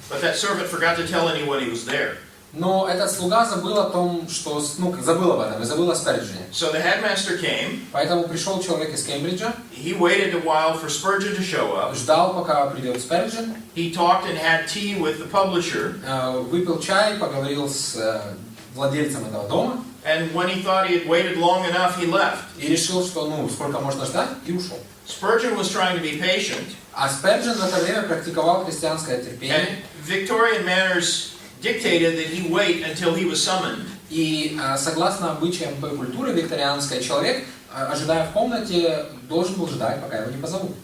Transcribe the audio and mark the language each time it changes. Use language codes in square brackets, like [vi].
[en] But that servant forgot to tell anyone he was there. [ru] Но этот слуга забыл о том, что, забыл об этом и забыл о Сперджене. [en] So the headmaster came. [ru] Поэтому пришел человек из Кембриджа. [en] He waited a while for Spurgeon to show up. [ru] Ждал, пока придет Сперджен. [en] He talked and had tea with the publisher. [ru] Выпил чай, поговорил с владельцем этого дома. [en] And when he thought he had waited long enough, he left. [ru] И решил, что сколько можно ждать, и ушел. [en] Spurgeon was trying to be patient. [ru] А Сперджен в это время практиковал христианское терпение. [en] And Victorian manners dictated that he wait until he was summoned. [ru] И согласно обычаям той культуры викторианской, человек, ожидая в комнате, должен был ждать, пока его не позовут.